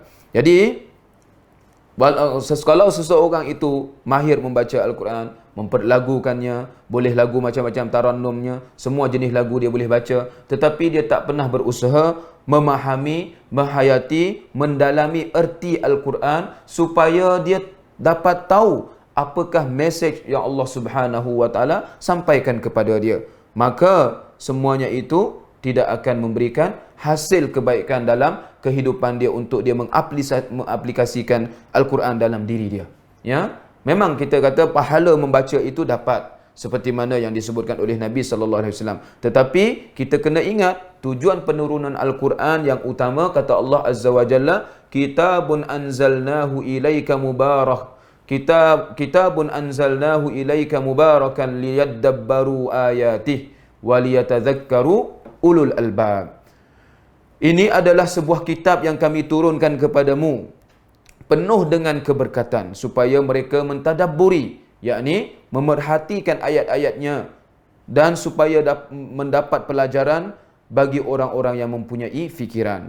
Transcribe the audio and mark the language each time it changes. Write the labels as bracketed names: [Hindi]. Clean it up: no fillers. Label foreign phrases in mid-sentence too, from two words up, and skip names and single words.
[Malay] Jadi kalau seseorang itu mahir membaca Al-Quran, memperlagukannya, boleh lagu macam-macam, tarannumnya, semua jenis lagu dia boleh baca, tetapi dia tak pernah berusaha memahami, menghayati, mendalami erti Al-Quran supaya dia dapat tahu apakah mesej yang Allah [Arabic] سبحانه وتعالى [Malay] sampaikan kepada dia, maka semuanya itu tidak akan memberikan hasil kebaikan dalam kehidupan dia untuk dia mengaplikasikan Al-Quran dalam diri dia. Ya, memang kita kata pahala membaca itu dapat seperti mana yang disebutkan oleh Nabi [Arabic] صلى الله عليه وسلم. [Malay] Tetapi kita kena ingat tujuan penurunan Al-Quran yang utama, kata Allah [Arabic] عز وجل, كتاب أنزلناه إليك مبارك. كتاب أنزلناه إليك مباركا ليدبروا آياته وليتذكر أولو الألباب. [Malay] Ini adalah sebuah kitab yang kami turunkan kepadamu, penuh dengan keberkatan, supaya mereka mentadabburi, yakni memerhatikan ayat-ayatnya, dan supaya mendapat pelajaran bagi orang-orang yang mempunyai fikiran.